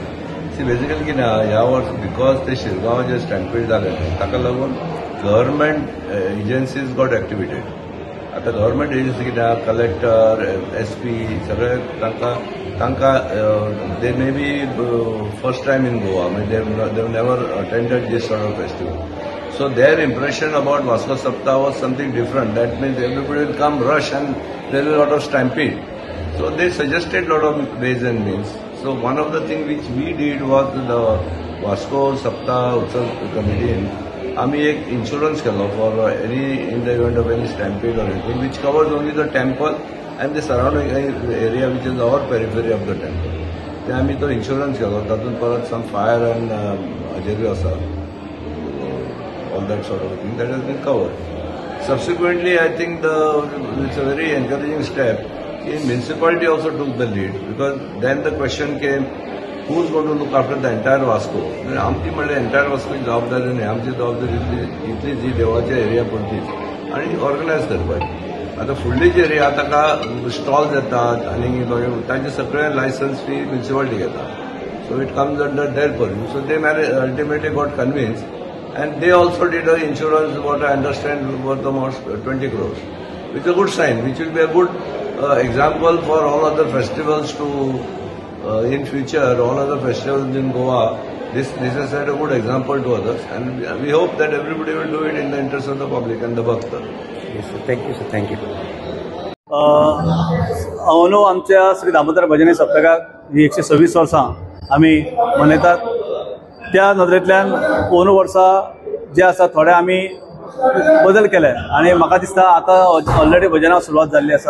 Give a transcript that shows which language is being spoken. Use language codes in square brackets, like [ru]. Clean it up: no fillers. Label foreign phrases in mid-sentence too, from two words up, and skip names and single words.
[kok] सी बेसिकली कितें आहा ह्या वर्स बिकॉज ते शिरगांव जे स्टॅम्पीड जालें ताका लागून [en] government agencies got activated. [kok] आतां गव्हर्मेंट एजन्सी कितें आहा, कलेक्टर SP सगळे तांकां [en] they may be first time in Goa. they never attended this sort of festival. So their impression about Vasco Saptah was something different. That means everybody will come rush and there is a lot of stampede. So they suggested a lot of ways and means. So one of the things which we did was the Vasco Saptah Utsav committee. [kok] आम्ही एक insurance केलो [en] for any in the event of any stampede or anything, which covers only the temple [kok] and the surrounding area which is our periphery of the temple. ते आम्ही तो insurance केलो. तातूंत परत [en] some fire and [kok] हाजेरूय आसा. [en] All that sort of thing that has been covered. Subsequently, I think it's a very encouraging step. The municipality also took the lead because then the question came, who's going to look after the entire Vasco? [kok] आमची म्हणजे entire Vasco जबाबदारी नाही. आमची जबाबदारी इतली जी देवाच्या एरिया पुरतीच आणि ऑर्गनायज करपाची. आता फुडली जी एरिया ताका स्टॉल्स येतात आणि तांचे सगळे लायसन्स फी म्युनिसिपालिटी घेता. [en] so it comes under their purview. so they ultimately got convinced. And they also did an insurance, what I understand, worth almost 20 crores, which is a good sign, which will be a good example for all other festivals to, in future, all other festivals in Goa. This has set a good example to others, and we hope that everybody will do it in the interest of the public and the Bhakta. Yes, sir. Thank you, sir. Thank you. [kok] अंदू आमच्या श्री दामोदर भजनी सप्तकाक ही 126 वर्सां आमी मनयतात. त्या नदरेंतल्यान अंदू वर्सा जे आसा थोडे आमी बदल केले आनी म्हाका दिसता आतां ऑलरेडी भजनाक सुरवात जाल्ली आसा.